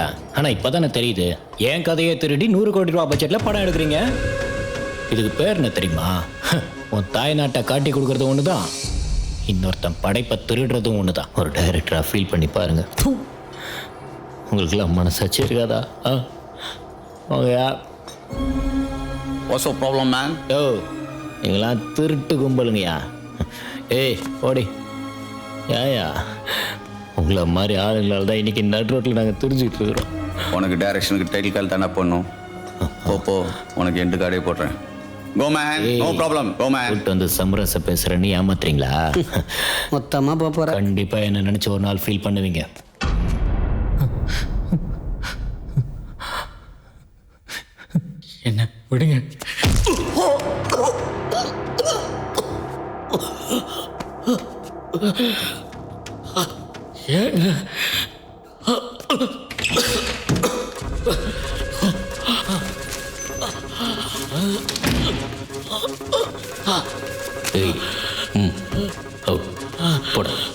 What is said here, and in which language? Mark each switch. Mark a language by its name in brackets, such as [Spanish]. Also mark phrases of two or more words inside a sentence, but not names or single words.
[Tamil] ஆனா இப்பதானே தெரியுது என் கதையை திருடி 100 கோடி ரூபாய் பட்ஜெட்ல படம் எடுக்கிறீங்க. இதுக்கு பேர் என்ன தெரியுமா? உன் தாய் நாட்டை காட்டி கொடுக்கறது ஒண்ணுதான், இன்னொருத்தன் படைப்பை திருடுறதும் ஒண்ணுதான். ஒரு டைரக்டரா ஃபீல் பண்ணி பாருங்க. உங்களுக்குலாம் மனசாட்சி இருக்காதா? [English] What's the problem, man? [Tamil] யோ நீங்களாம் திருட்டு கும்பலுங்கய்யா. ஏய் ஓடி ஏயா, உங்களை மாதிரி ஆளுங்களால தான் இன்னைக்கு நடு ரோட்டில் நாங்கள் தெரிஞ்சுக்கிட்டு இருக்கிறோம். உனக்கு டைரக்ஷனுக்கு [English] title call [Tamil] தானே பண்ணும். போ உனக்கு [English] end card [Tamil] போடுறேன். [English] Go man, no problem. Go man. [Tamil] கூட்டு வந்து சமரச பேசுறேன்னு ஏமாத்துறீங்களா? மொத்தமா போற. கண்டிப்பா என்ன நினைச்சு ஒரு நாள் ஃபீல் பண்ணுவீங்க. என்ன விடுங்க. ஏங்க ஏய் அவுட் போட